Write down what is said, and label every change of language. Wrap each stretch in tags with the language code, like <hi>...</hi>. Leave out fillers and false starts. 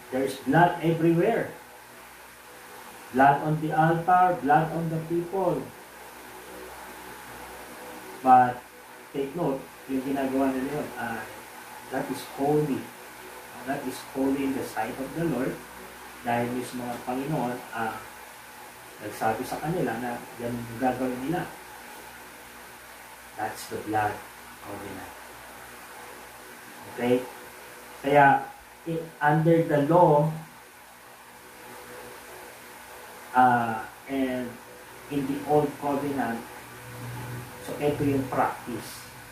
<en>There's blood everywhere. Blood on the altar, blood on the people. But, take note,</en> <tl>yung ginagawa nila yun,</tl> <en>that is holy. That is holy in the sight of the Lord.</en> <tl>Dahil mismo ang Panginoon, nagsabi sa kanila na ganun yung gagawin nila.</tl> <en>That's the blood covenant. Okay? Kaya, under the law, and in the old covenant,</en> <tl>so ito yung practice.</tl>